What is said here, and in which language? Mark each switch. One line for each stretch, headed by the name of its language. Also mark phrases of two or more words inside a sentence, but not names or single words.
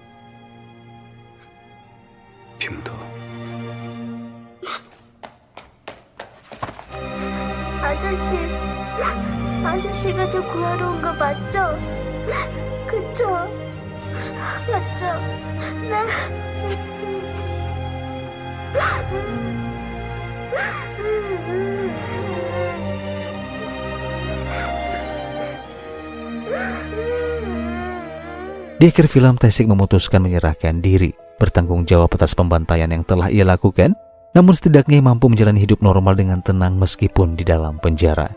Korean: 피 묻어. 아저씨가 저 구하러 온 거 맞죠? 그쵸? 맞죠?
Indonesian: Di akhir film, Taesik memutuskan menyerahkan diri, bertanggung jawab atas pembantaian yang telah ia lakukan, namun setidaknya ia mampu menjalani hidup normal dengan tenang meskipun di dalam penjara.